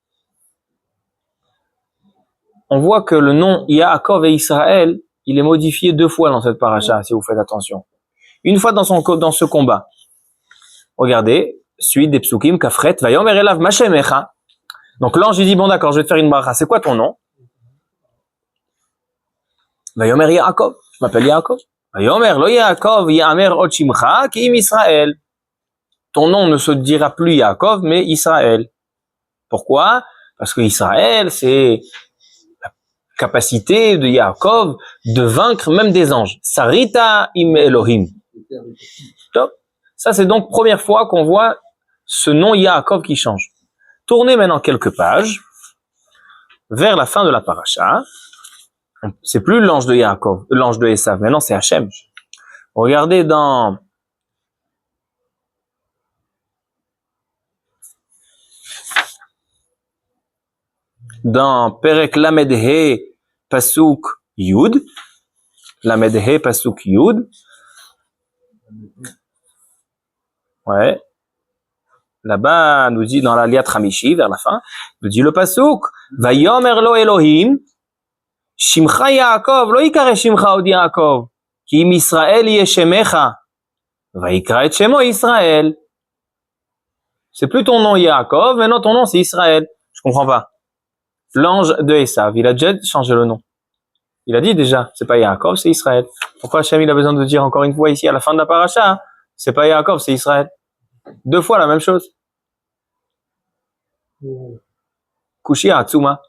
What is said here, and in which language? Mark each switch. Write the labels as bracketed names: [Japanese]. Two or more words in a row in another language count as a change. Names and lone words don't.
[French] On voit que le nom Yaakov et Israël, il est modifié 2 fois dans cette paracha, si vous faites attention. Une fois dans ce combat. Regardez, suite des psukim, Kafret, [Hebrew] ויאמר אליו מה שמך. [French] Donc l'ange, il dit, bon d'accord, je vais te faire une bracha. C'est quoi ton nom? [Hebrew] ויאמר יעקב. [French] Je m'appelle Yaakov. [Hebrew] ויאמר לא יעקב יאמר עוד שמך כי אם ישראל. [French] Ton nom ne se dira plus Yaakov, mais Israël. Pourquoi? Parce que Israël, c'est la capacité de Yaakov de vaincre même des anges. [Hebrew] שרית עם אלהים. Top. [French] Ça, c'est donc première fois qu'on voit ce nom Yaakov qui change. Tournez maintenant quelques pages vers la fin de la paracha. C'est plus l'ange de Yaakov, l'ange de Esav. Maintenant, c'est Hachem. Regardez dans [Hebrew] פרק למ"ד ה"א פסוק יו"ד. למ"ד ה"א פסוק יו"ד. [French] Ouais. Là-bas, nous dit dans la [Hebrew] עליית חמישי, [French] vers la fin, nous dit le Pasuk, [Hebrew] ויאמר לו אלהים שמך יעקב לא יקרא שמך עוד יעקב כי אם ישראל יהיה שמך ויקרא את שמו ישראל. [French] C'est plus ton nom Yaakov, maintenant ton nom c'est Israël. Je comprends pas. L'ange de Esav, il a déjà changé le nom. Il a dit déjà, c'est pas Yaakov, c'est Israël. Pourquoi Hachem il a besoin de dire encore une fois ici à la fin de la paracha, c'est pas Yaakov, c'est Israël. 2 fois la même chose. [Hebrew] קושיה עצומה.